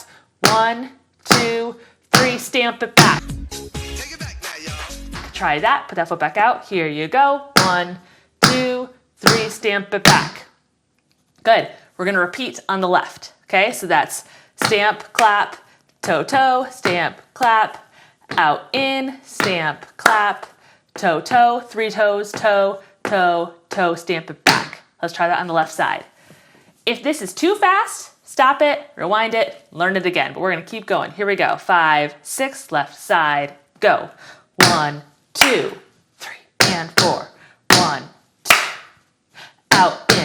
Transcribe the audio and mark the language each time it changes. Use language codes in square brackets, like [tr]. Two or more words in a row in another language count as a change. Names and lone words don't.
[en] 1, 2, 3, stamp it back. Take it back now, y'all. Try that. Put that foot back out. Here you go. 1, 2, 3, stamp it back. Good. We're going to repeat on the left. Okay, so that's stamp, clap, toe, toe, stamp, clap, out, in, stamp, clap, toe, toe, 3 toes, toe, toe, toe, stamp it back. Let's try that on the left side. If this is too fast, stop it, rewind it, learn it again. But we're going to keep going. Here we go. 5, 6, left side, go. 1, 2, 3, and 4. 1, 2, out, in.